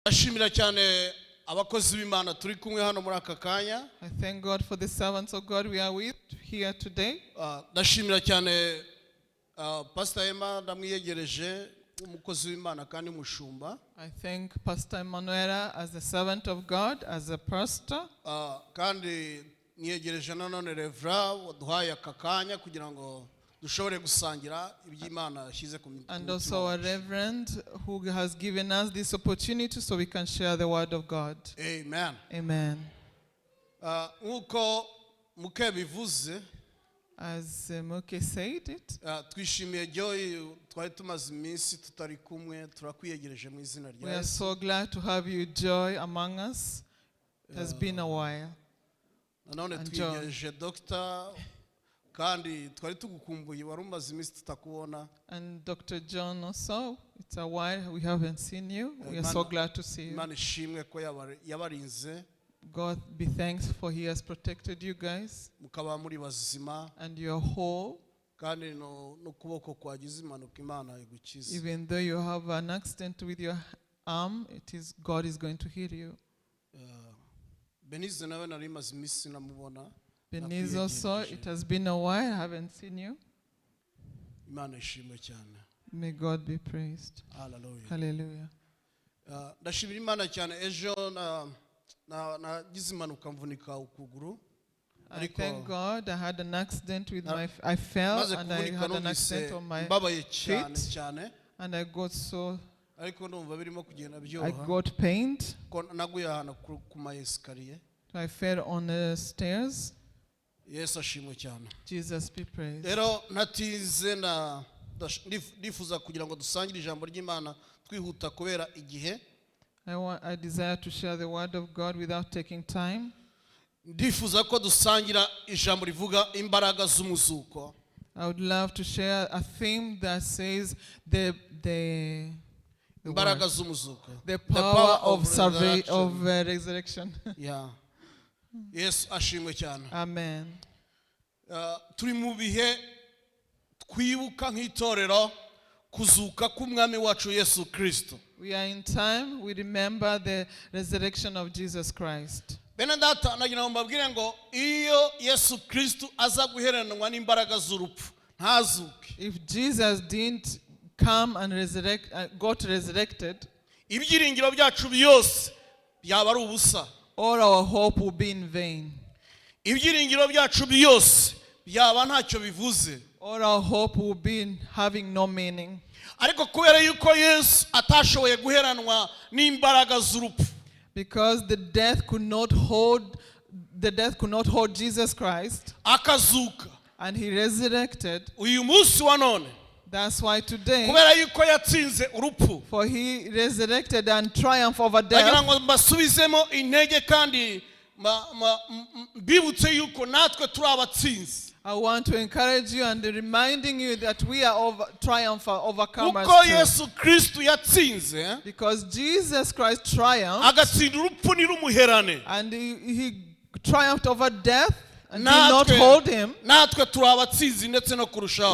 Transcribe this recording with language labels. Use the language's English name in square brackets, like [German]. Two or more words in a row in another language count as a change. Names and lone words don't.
[Kinyarwanda] Ashimira cyane abakozi b'Imana turi kumwe hano muri aka kanya. [English] I thank God for the servants of God we are with here today. [Kinyarwanda] Ndashimira cyane Pastor Emmanuel ndamwiyegereje umukozi w'Imana kandi mushumba. [English] I thank Pastor Emmanuel as a servant of God, as a pastor. [Kinyarwanda] Kandi niyegereje nanone Revra waduhaye aka kanya kugira ngo dushobore gusangira iby'Imana yashyize ku mitima. [English] And also a reverend who has given us this opportunity so we can share the word of God. Amen. Amen. [Kinyarwanda] Nkuko muke bivuze, [English] as Muke said it, [Kinyarwanda] twishimiye Joy twari tumaze iminsi tutari kumwe turakwiyegereje mu izina rya Yesu. [English] We are so glad to have you, Joy, among us. It has been a while. [Kinyarwanda] Nanone twiyegereje Dr. kandi twari tugukumbuye wari umaze iminsi tutakubona. [English] And Dr. John also, it's a while we haven't seen you. We are so glad to see you. [Kinyarwanda] Imana ishimwe ko yabarinze. [English] God be thanked for He has protected you guys. [Kinyarwanda] Mukaba muri bazima. [English] And you're whole. [Kinyarwanda] Kandi no kuboko kwagize impanuka Imana igukiza. [English] Even though you have an accident with your arm, God is going to heal you. [Kinyarwanda] Benize nawe nari maze iminsi namubona. [English] Benize also, it has been a while, I haven't seen you. [Kinyarwanda] Imana ishimwe cyane. [English] May God be praised. Hallelujah. Hallelujah. [Kinyarwanda] Ndashimira Imana cyane ejo nagize impanuka mvunika ukuguru. [English] I thank God I had an accident with I fell and I had an accident on my feet and I got so I got pained. I fell on the stairs. Yes, [Kinyarwanda] ashimwe cyane. [English] Jesus be praised. [Kinyarwanda] Rero natize ndifuza kugira ngo dusangire ijambo ry'Imana twihuta kubera igihe. [English] I desire to share the word of God without taking time. [Kinyarwanda] Ndifuza ko dusangira ijambo rivuga imbaraga z'umuzuko. [English] I would love to share a theme that says the [Kinyarwanda] imbaraga z'umuzuko. [English] The power of resurrection. Yeah. Yes, [Kinyarwanda] ashimwe cyane. Amen. Turi mu bihe twibuka nk'itorero kuzuka k'umwami wacu Yesu Kristo. [English] We are in time we remember the resurrection of Jesus Christ. [Kinyarwanda] Bene data nagira ngo mbabwire ngo iyo Yesu Kristo aza guheranwa n'imbaraga z'urupfu ntazuke. [English] If Jesus didn't come and got resurrected, [Kinyarwanda] ibyiringiro byacu byose byaba ari ubusa. [English] All our hope will be in vain. [Kinyarwanda] Ibyiringiro byacu byose byaba ntacyo bivuze. [English] All our hope will be having no meaning. [Kinyarwanda] Ariko kubera yuko Yesu atashoboye guheranwa n'imbaraga z'urupfu. [English] Because the death could not hold Jesus Christ. [Kinyarwanda] Akazuka. [English] And He resurrected. [Kinyarwanda] Uyu munsi wa none. [English] That's why today, [Kinyarwanda] kubera yuko yatsinze urupfu, [English] for He resurrected and triumphed over death. [Kinyarwanda] Nagira ngo mbasubizemo intege kandi bibutse yuko natwe turi abatsinzi. [English] I want to encourage you and reminding you that we are overcomers [Kinyarwanda] uko Yesu Kristo yatsinze, [English] because Jesus Christ triumphed [Kinyarwanda] agatsinda urupfu nirumuherane, [English] and he triumphed over death and did not hold him. [Kinyarwanda] Natwe turi abatsinzi ndetse no kurushaho.